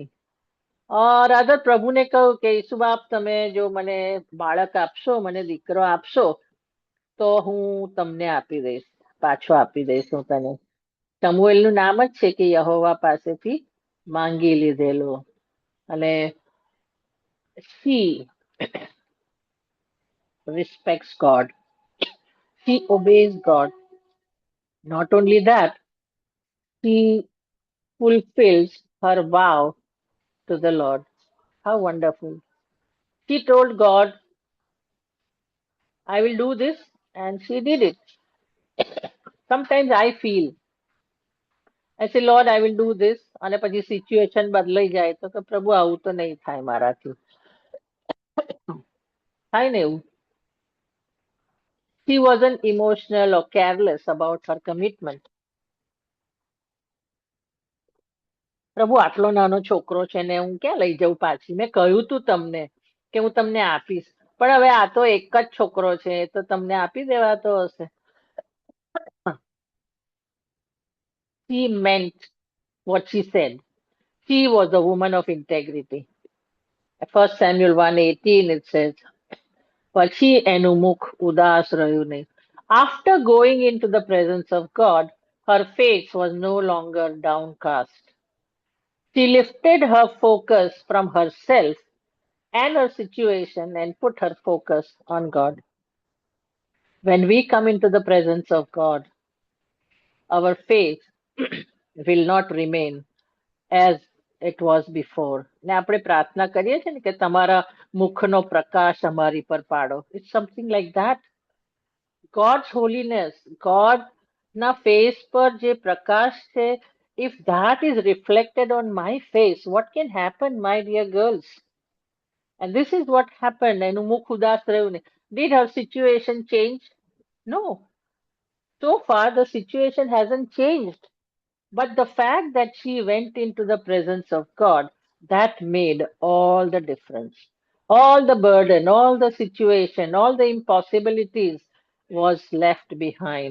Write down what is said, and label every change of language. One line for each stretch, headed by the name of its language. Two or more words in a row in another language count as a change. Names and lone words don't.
Gujarati: રાધર પ્રભુને કહ્યું કે ઈસુ બાપ તમે જો મને બાળક આપશો, મને દીકરો આપશો, તો હું તમને આપી દઈશ, પાછો આપી દઈશ હું તને. સમુએલનું નામ જ છે કે યહોવા પાસેથી માંગી લીધેલું. અને
English: she respects God. She obeys God. Not only that, she fulfills her vow to the Lord. How wonderful. She told God, I will do this, and she did it. Sometimes I feel, I say, Lord, I will do this,
Gujarati: અને પછી સિચ્યુએશન બદલાઈ જાય તો કે પ્રભુ આવું તો નહીં થાય મારાથી. થાય ને એવું.
English: She wasn't emotional or careless about her commitment.
Gujarati: પ્રભુ આટલો નાનો છોકરો છે ને હું ક્યાં લઈ જાઉં પાછી? મેં કહ્યું તું તમને કે હું તમને આપીશ, પણ હવે આ તો એક જ છોકરો છે તો તમને આપી દેવાતો હશે.
English: She meant what she said. She was a woman of integrity. First Samuel 1:18 it says,
Gujarati: પછી એનું મુખ ઉદાસ રહ્યું નહીં.
English: After going into the presence of God, her face was no longer downcast. She lifted her focus from herself and her situation and put her focus on God. When we come into the presence of God, our faith will not remain as it was before.
Gujarati: ને આપણે પ્રાર્થના કરીએ છીએ ને કે તમારા મુખનો પ્રકાશ અમારી પર પાડો.
English: It's something like that. God's holiness, God
Gujarati: na face પર જે પ્રકાશ છે,
English: if that is reflected on my face, what can happen, my dear girls? And this is what happened.
Gujarati: એનું મુખ ઉદાસ રહ્યું નહીં.
English: Did her situation change? No. So far, the situation hasn't changed. But the fact that she went into the presence of God, that made all the difference. All the burden, all the situation, all the impossibilities was left behind.